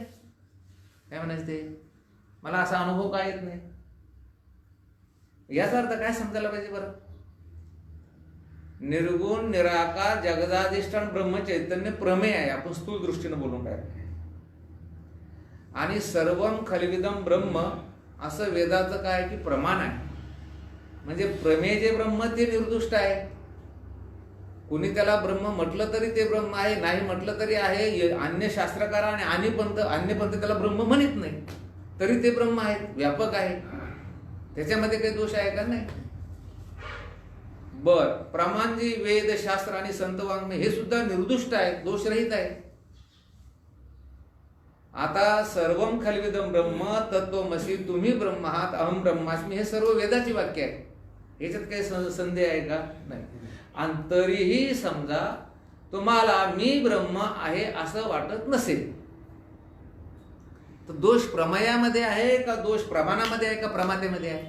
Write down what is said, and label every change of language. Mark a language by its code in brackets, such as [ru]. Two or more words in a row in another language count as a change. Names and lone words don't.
[mr] काय म्हणायचं ते, मला असा अनुभव काय येत नाही. याचा अर्थ काय समजायला पाहिजे बरं, निर्गुण निराकार जगदाधिष्ठान ब्रह्म चैतन्य प्रमेय आहे. आपण स्थूल दृष्टीनं बोलून राहिलो. आणि [sa] सर्वम खलविदम ब्रह्म [mr] असं वेदाचं काय की प्रमाण आहे. म्हणजे प्रमेय जे ब्रह्म ते निर्दुष्ट आहे. कुणी त्याला ब्रह्म म्हटलं तरी ते ब्रह्म आहे, नाही म्हटलं तरी आहे. अन्य शास्त्रकार आणि अन्य पंथ त्याला ब्रह्म म्हणत नाही, तरी ते ब्रह्म आहेत, व्यापक आहे. त्याच्यामध्ये काही दोष आहे का, नाही. बर, प्रमाण जी वेद शास्त्र आणि संत वाङ्मय हे सुद्धा निर्दुष्ट आहे, दोषरहित आहे. आता [sa] सर्वम खलविदम ब्रह्म तत्वमसी [mr] तुम्ही ब्रह्म आहात [sa] अहम ब्रह्मास्मी [mr] हे सर्व वेदाची वाक्य आहे. याच्यात काही संदेह आहे का, नाही. आणि तरीही समजा तुम्हाला मी ब्रह्म आहे असं वाटत नसेल तर दोष प्रमेयामध्ये आहे का दोष प्रमाणामध्ये आहे का प्रमातेमध्ये आहे?